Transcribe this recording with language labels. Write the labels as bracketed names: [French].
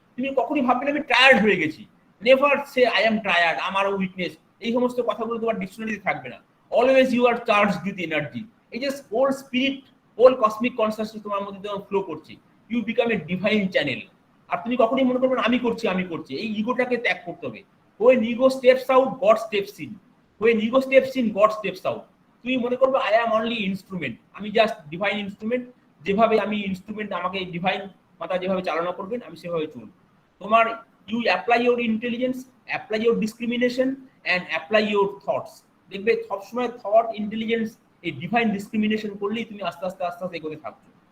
[Bangla] তুমি কখনই ভাববে না আমি টায়ার্ড হয়ে গেছি। [English] never say I am tired, [Bangla] আমার উইকনেস, এই সমস্ত কথাগুলো তোমার ডিকশনারিতে থাকবে না। [English] Always you are charged with energy. এই যে whole spirit, whole cosmic consciousness [Bangla] তোমার মধ্যে যখন ফ্লো করছে, [English] You become a divine channel. [Bangla] আর তুমি কখনই মনে করবে না আমি করছি আমি করছি, এই ইগোটাকে ত্যাগ করতে হবে। [English] when ego steps out, God steps in. when ego steps in, God steps out. [Bangla] তুমি মনে করবে [English] I am only instrument, [Bangla] আমি জাস্ট ডিভাইন ইনস্ট্রুমেন্ট, যেভাবে আমি ইনস্ট্রুমেন্ট আমাকে ডিভাইন মাতা যেভাবে চালনা করবেন আমি সেভাবে চলব। [English] তোমার you apply your intelligence, apply your discrimination and apply your thoughts. [Bangla] দেখবে সবসময় থট, ইন্টেলিজেন্স, এই ডিভাইন ডিসক্রিমিনেশন করলেই তুমি আস্তে আস্তে আস্তে আস্তে এগোতে থাকছো।